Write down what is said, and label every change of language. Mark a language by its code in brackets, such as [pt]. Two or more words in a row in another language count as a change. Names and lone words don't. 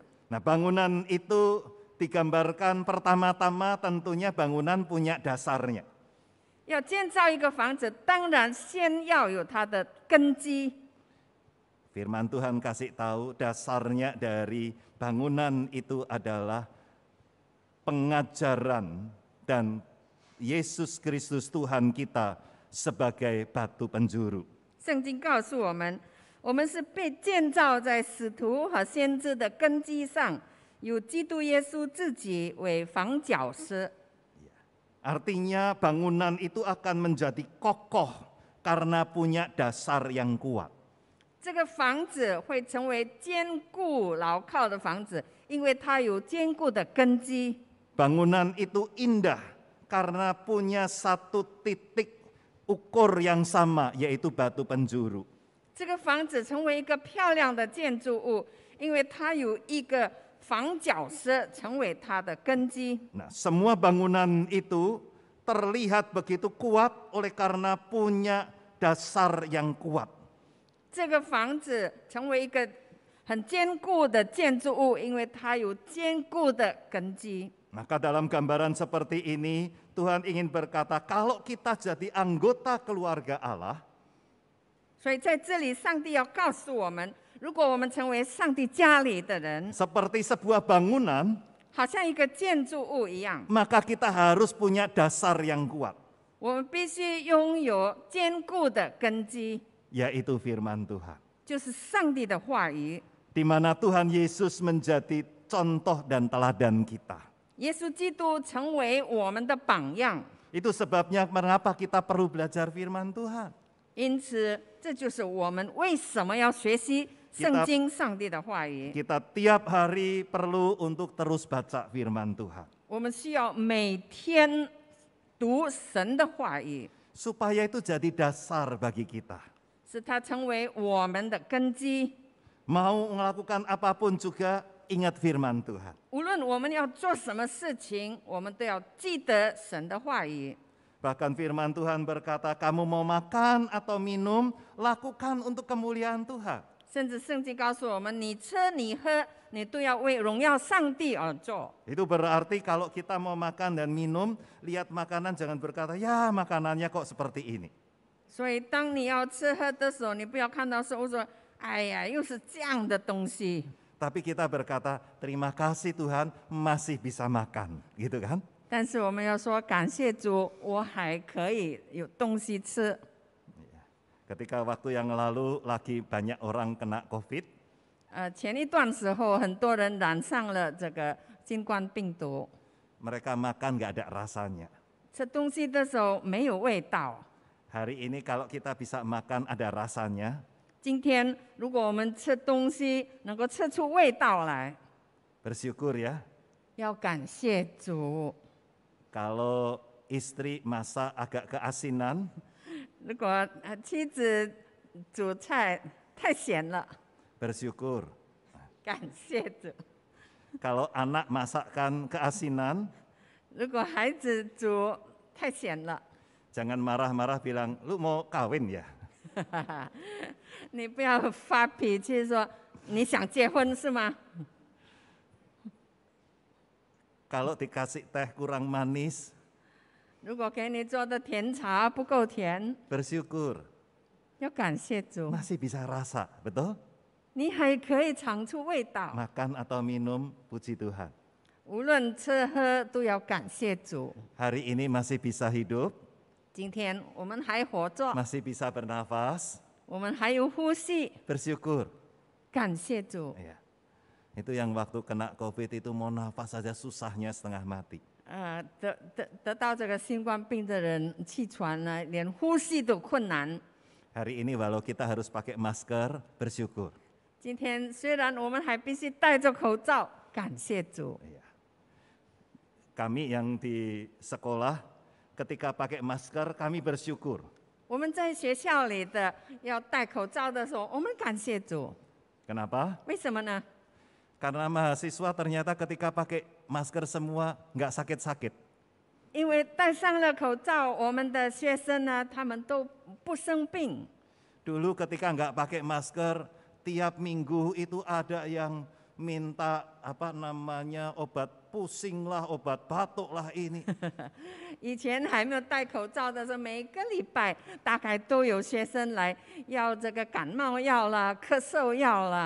[id] Nah, bangunan itu digambarkan pertama-tama tentunya bangunan punya dasarnya. [zh] 要建造一个房子，当然先要有它的根基。 [id] Firman Tuhan kasih tahu dasarnya dari bangunan itu adalah pengajaran dan Yesus Kristus Tuhan kita sebagai batu penjuru. [zh] 圣经告诉我们，我们是被建造在使徒和先知的根基上，有基督耶稣自己为房角石。 [id] Artinya bangunan itu akan menjadi kokoh karena punya dasar yang kuat. [zh] 这个房子会成为坚固牢靠的房子，因为它有坚固的根基。 [id] Bangunan itu indah karena punya satu titik ukur yang sama, yaitu batu penjuru. [zh] 这个房子成为一个漂亮的建筑物，因为它有一个房角石成为它的根基。 [id] Nah, semua bangunan itu terlihat begitu kuat oleh karena punya dasar yang kuat. [zh] 这个房子成为一个很坚固的建筑物，因为它有坚固的根基。 [id] Maka dalam gambaran seperti ini, Tuhan ingin berkata, kalau kita jadi anggota keluarga Allah, [zh] 所以在这里，上帝要告诉我们，如果我们成为上帝家里的人， [id] seperti sebuah bangunan, [zh] 好像一个建筑物一样， [id] maka kita harus punya dasar yang kuat, [zh] 我们必须拥有坚固的根基， [id] yaitu firman Tuhan. [zh] 就是上帝的话语。 [id] Di mana Tuhan Yesus menjadi contoh dan teladan kita. [zh] 耶稣基督成为我们的榜样， [id] Itu sebabnya mengapa kita perlu belajar firman Tuhan. [zh] 因此这就是我们为什么要学习圣经上帝的话语。 [id] Kita tiap hari perlu untuk terus baca firman Tuhan. [zh] 我们需要每天读神的话语， [id] Supaya itu jadi dasar bagi kita. [zh] 使它成为我们的根基。 [id] Mau melakukan apapun juga ingat firman Tuhan. [zh] 无论我们要做什么事情，我们都要记得神的话语。 [id] Bahkan firman Tuhan berkata, kamu mau makan atau minum, lakukan untuk kemuliaan Tuhan. [zh] 甚至圣经告诉我们，你吃你喝，你都要为荣耀上帝而做。 [id] Itu berarti kalau kita mau makan dan minum, lihat makanan jangan berkata, ya makanannya kok seperti ini. [zh] 所以，当你要吃喝的时候，你不要看到食物说哎呀，又是这样的东西。 [id] Tapi kita berkata, terima kasih Tuhan masih bisa makan, gitu kan? [zh] 但是我们要说感谢主，我还可以有东西吃。 [id] Ketika waktu yang lalu lagi banyak orang kena COVID, [zh] 前一段时候，很多人染上了这个新冠病毒， [id] mereka makan nggak ada rasanya. [zh] 吃东西的时候没有味道。 [id] Hari ini kalau kita bisa makan ada rasanya, [zh] 今天如果我们吃东西能够吃出味道来， [id] bersyukur ya. [zh] 要感谢主。 [id] Kalau istri masak agak keasinan, [zh] 如果妻子煮菜太咸了， [id] bersyukur. [zh] 感谢主； [id] Kalau anak masakkan keasinan, [zh] 如果孩子煮太咸了， [id] jangan marah-marah bilang, lu mau kawin ya? [zh] 你不要发脾气说你想结婚是吗？ [id] Kalau dikasih teh kurang manis, [zh] 如果给你做的甜茶不够甜， [id] bersyukur. [zh] 要感谢主， [id] Masih bisa rasa, betul? [zh] 你还可以尝出味道。 [id] Makan atau minum, puji Tuhan. [zh] 无论吃喝都要感谢主。 [id] Hari ini masih bisa hidup, [zh] 今天我们还活着， [id] masih bisa bernafas, [zh] 我们还有呼吸， [id] bersyukur. [zh] 感谢主。 [id] Iya. Itu yang waktu kena COVID itu mau nafas saja susahnya setengah mati. [zh] 得到这个新冠病的人气喘呢，连呼吸都困难。 [id] Hari ini walau kita harus pakai masker, bersyukur. [zh] 今天虽然我们还必须戴着口罩，感谢主。 [id] Iya. Kami yang di sekolah ketika pakai masker kami bersyukur. [zh] 我们在学校里的要戴口罩的时候，我们感谢主。 [id] Kenapa? [zh] 为什么呢？ [id] Karena mahasiswa ternyata ketika pakai masker semua nggak sakit-sakit. [zh] 因为戴上了口罩，我们的学生呢，他们都不生病。 [id] Dulu ketika nggak pakai masker, tiap minggu itu ada yang minta obat pusing lah, obat batuk lah ini. [zh] 以前还没有戴口罩的时候，每个礼拜大概都有学生来要这个感冒药啦、咳嗽药啦。